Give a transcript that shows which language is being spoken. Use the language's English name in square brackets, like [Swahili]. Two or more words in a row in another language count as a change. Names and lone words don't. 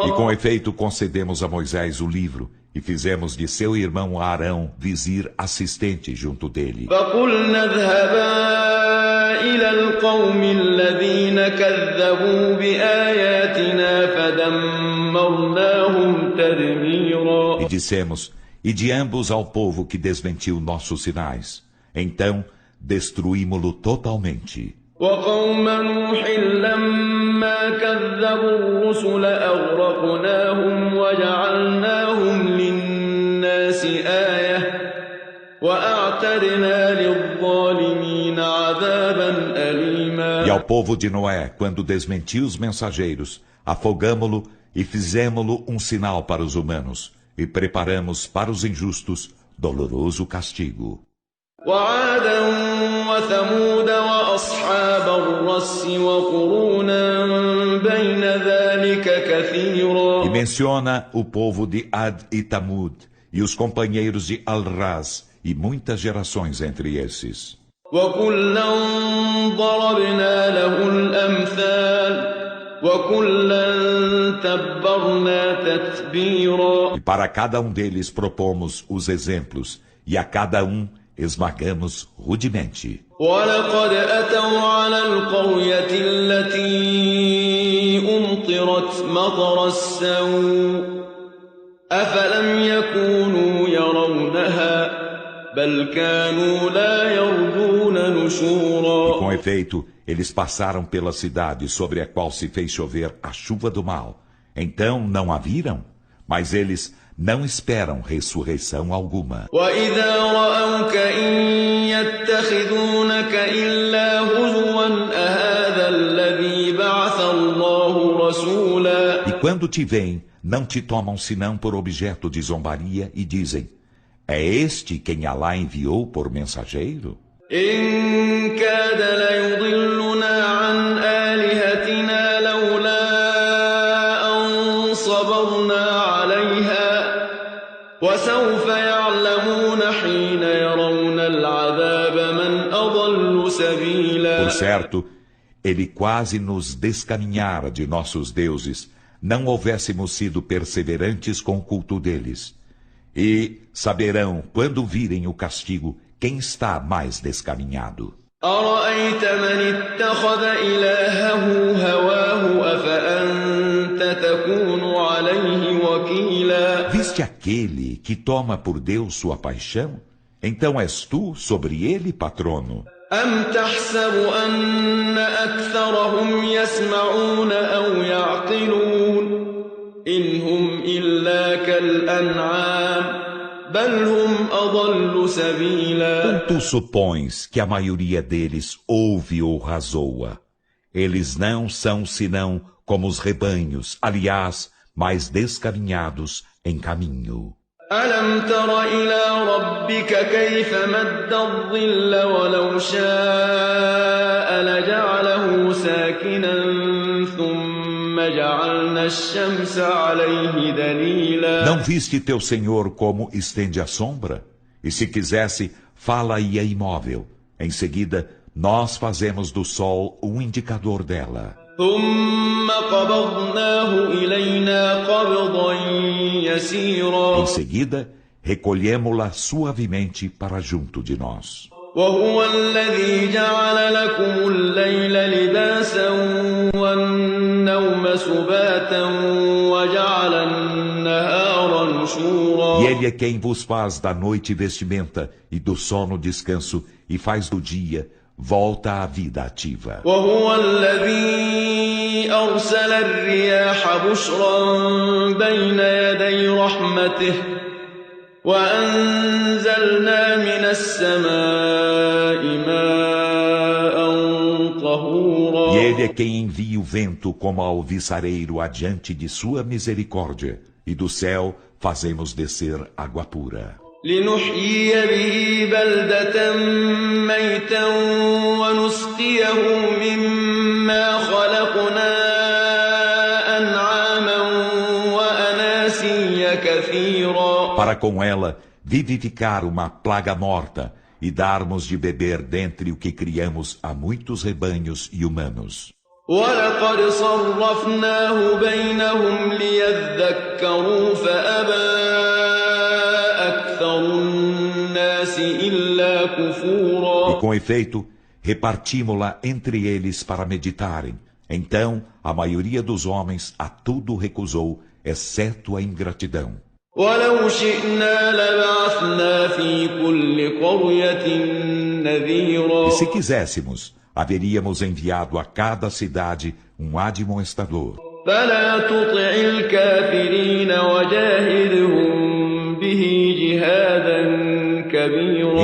[Portuguese] E com efeito concedemos a Moisés o livro e fizemos de seu irmão Arão vizir assistente junto dele. [Arabic] فقلنا اذهبا إلى القوم الذين كذبوا بآياتنا فدمرناهم تدميرا. [Portuguese] E dissemos, ide ambos ao povo que desmentiu nossos sinais. Então destruímo-lo totalmente. [Arabic] وقوم نوح لما كذبوا الرسل أغرقناهم وجعلناهم للناس آية وأعتدنا للظالمين عذابا أليما. [Portuguese] E ao povo de Noé, quando desmentiu os mensageiros, afogamo-lo e fizemo-lo um sinal para os humanos, e preparamos para os injustos doloroso castigo. [Arabic] وعادا وثمود وأصحاب الرس وقرونا بين ذلك كثيرا. [Portuguese] E menciona o povo de Ad e Tamud, e os companheiros de Al-Raz, e muitas gerações entre esses. [Arabic] وكلا ضربنا له الأمثال وكلا تبرنا تتبيرا. [Portuguese] E para cada um deles propomos os exemplos, e a cada um esmagamos rudemente. [Arabic] ولقد أتوا على القرية التي أمطرت مطر السوء أفلم يكونوا يرونها بل كانوا لا يرجون نشورا. [Portuguese] E com efeito, eles passaram pela cidade sobre a qual se fez chover a chuva do mal. Então não a viram? Mas eles não esperam ressurreição alguma. [Arabic] وإذا رأوك إن يتخذونك إلا هزوا أهذا الذي بعث الله رسولا. [Portuguese] E quando te veem, não te tomam senão por objeto de zombaria e dizem, é este quem Alá enviou por mensageiro? [Arabic] إن كاد ليضلنا عن آلهتنا لولا أن صبرنا عليها وسوف يعلمون حين يرون العذاب من أضل سبيلا. [Portuguese] Por certo, ele quase nos descaminhara de nossos deuses, não houvéssemos sido perseverantes com o culto deles. E saberão, quando virem o castigo, quem está mais descaminhado. [Arabic] أرأيت من اتخذ إلهه هواه أفأنت تكون عليه وكيلا. [Portuguese] Viste aquele que toma por Deus sua paixão? Então és tu sobre ele patrono. [Arabic] أم تحسب أن أكثرهم يسمعون أو يعقلون إن هم إلا كالأنعام بل هم أضل سبيلا. [Portuguese] Tu supões que a maioria deles ouve ou razoa. Eles não são senão como os rebanhos, aliás, mais descaminhados em caminho. [Arabic] ألم تر إلى ربك كيف مد الظل ولو شاء لجعله ساكنا ثم جعلنا الشمس عليه دليلا. [Portuguese] Não viste teu Senhor como estende a sombra? E se quisesse, fala-ia imóvel. Em seguida, nós fazemos do sol um indicador dela. [Arabic] ثم قبضناه إلينا قبضا يسيرا. [Portuguese] Em seguida, recolhemo-la suavemente para junto de nós. [Arabic] وهو الذي جعل لكم الليل لباسا والنوم سباتا وجعل النهار نشورا. [Portuguese] E ele é quem vos faz da noite vestimenta e do sono descanso e faz do dia volta à vida ativa. [Arabic] وهو الذي أرسل الرياح بشرا بين يدي رحمته وأنزلنا من السماء ماء طهورا. [Portuguese] E ele é quem envia o vento como alviçareiro adiante de sua misericórdia, e do céu fazemos descer água pura. [Arabic] لنحيي به بلدة ميتا ونسقيه مما خلقنا أنعاما وأناسيا كثيرا. [Portuguese] Para com ela vivificar uma plaga morta e darmos de beber dentre o que criamos a muitos rebanhos e humanos. [Arabic] ولقد صرفناه بينهم ليذكروا فأبى أكثر الناس إلا كفورا. [Portuguese] E com efeito, repartimos-la entre eles para meditarem. Então, a maioria dos homens a tudo recusou, exceto a ingratidão. [Arabic] ولو شئنا لبعثنا في كل قرية نذيرا. [Portuguese] E se quiséssemos, haveríamos enviado a cada cidade um admoestador. [Arabic] فلا تطع الكافرين وجاهدهم به جهادا كبيرا.